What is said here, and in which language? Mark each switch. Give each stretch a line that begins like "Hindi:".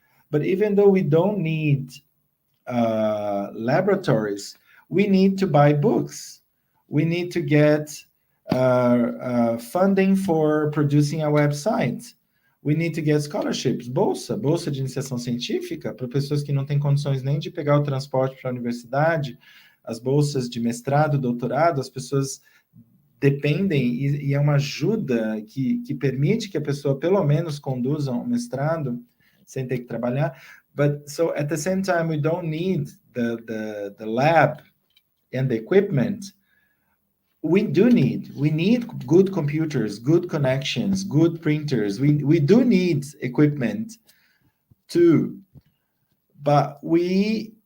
English: But even though we don't need laboratories, we need to buy books. We need to get funding for producing a website. We need to get scholarships,
Portuguese: bolsa de iniciação científica para pessoas que não têm condições nem de pegar o transporte para a universidade, as bolsas de mestrado, doutorado, as pessoas dependem, e é uma ajuda que permite que a pessoa pelo menos conduza um mestrado sem ter que trabalhar.
English: But so at the same time, we don't need the lab and the equipment. We need good computers, good connections, good printers. We do need equipment too, but we